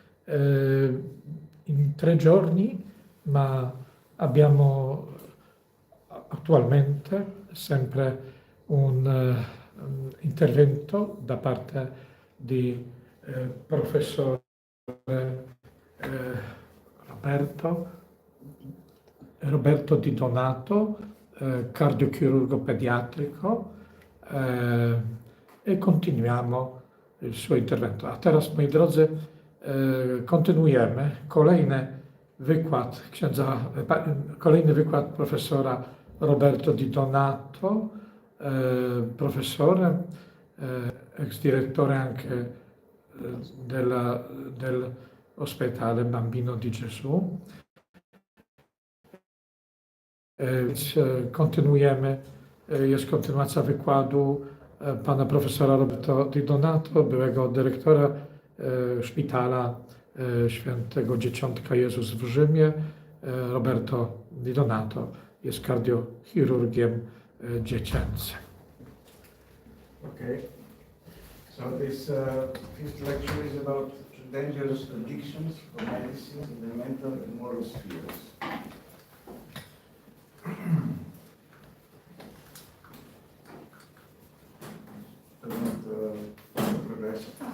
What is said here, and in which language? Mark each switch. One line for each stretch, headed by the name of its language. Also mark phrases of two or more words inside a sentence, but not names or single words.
Italian: in 3 giorni, ma abbiamo attualmente sempre un intervento da parte di professore Roberto Di Donato, cardiochirurgo pediatrico, i continuiamo il suo intervento.
Polish: A teraz, moi drodzy, kontynuujemy kolejny wykład profesora Roberto Di Donato,
Italian: professore, ex direttore anche dell'ospedale Bambino di Gesù.
Polish: Jest kontynuacja wykładu pana profesora Roberto Di Donato, byłego dyrektora szpitala Świętego Dzieciątka Jezus w Rzymie. Roberto Di Donato jest kardiochirurgiem dziecięcym.
English: Okay, so this fifth lecture is about dangerous addictions for medicine in the mental and moral spheres. Progress.